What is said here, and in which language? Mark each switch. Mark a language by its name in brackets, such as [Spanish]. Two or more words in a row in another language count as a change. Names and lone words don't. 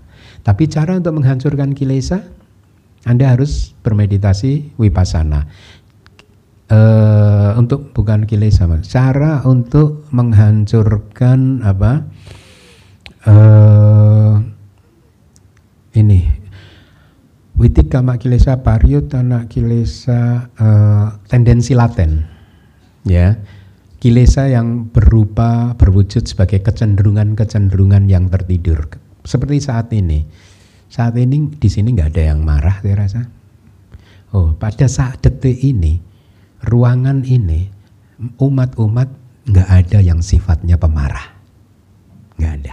[Indonesian] Tapi cara untuk menghancurkan kilesa, Anda harus bermeditasi vipassana. Untuk bukan kilesa, cara untuk menghancurkan apa? Ini [Pali] witikama kilesa, pariyutthana kilesa, [Indonesian] tendensi laten, ya, kilesa yang berwujud sebagai kecenderungan yang tertidur. Seperti saat ini di sini nggak ada yang marah, saya rasa. Oh, pada saat detik ini, ruangan ini, umat-umat nggak ada yang sifatnya pemarah, nggak ada.